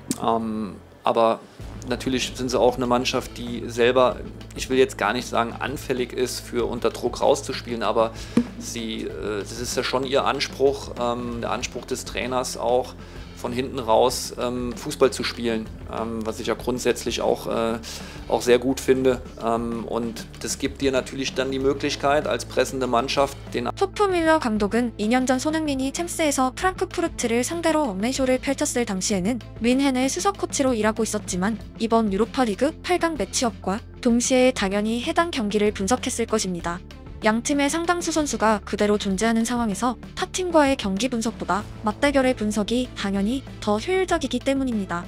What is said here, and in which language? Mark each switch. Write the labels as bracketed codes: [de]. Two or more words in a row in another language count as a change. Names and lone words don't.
[de] Aber natürlich sind sie auch eine Mannschaft, die selber, ich will jetzt gar nicht sagen anfällig ist, für unter Druck rauszuspielen, aber das ist ja schon ihr Anspruch, der Anspruch des Trainers auch, von hinten raus Fußball zu spielen, was ich ja grundsätzlich auch sehr gut finde. Und das gibt dir natürlich dann die Möglichkeit, als pressende Mannschaft den [ko] 토프 밀러 감독은 2년 전 손흥민이 챔스에서 프랑크푸르트를 상대로 원맨쇼를 펼쳤을 당시에는 윈헨의 수석 코치로 일하고 있었지만 이번 유로파리그 8강 매치업과 동시에 당연히 해당 경기를 분석했을 것입니다. 양팀의 상당수 선수가 그대로 존재하는 상황에서 타팀과의 경기 분석보다 맞대결의 분석이 당연히 더 효율적이기 때문입니다.